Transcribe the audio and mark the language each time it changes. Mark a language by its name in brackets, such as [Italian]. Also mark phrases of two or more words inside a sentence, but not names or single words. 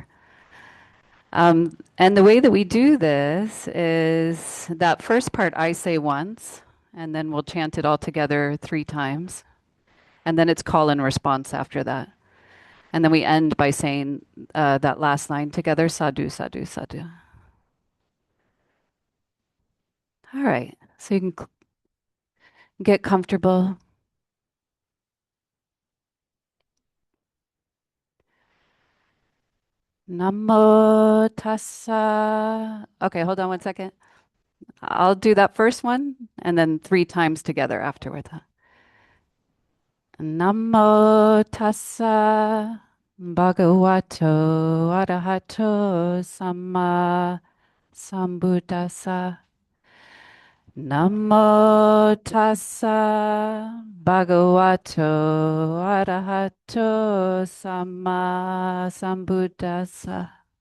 [English] And the way that we do this is that first part I say once, and then we'll chant it all together 3 times. And then it's call and response after that. And then we end by saying that last line together, [Pali] sadhu, sadhu, sadhu. [English] All right. So you can get comfortable. [Pali] Namo tassa. [English] Okay, hold on 1 second. I'll do that first one and then 3 times together afterward. [Pali] Namo tassa bhagavato arahato samma sambuddhassa. Namo tassa bhagavato arahato samma sambuddhassa.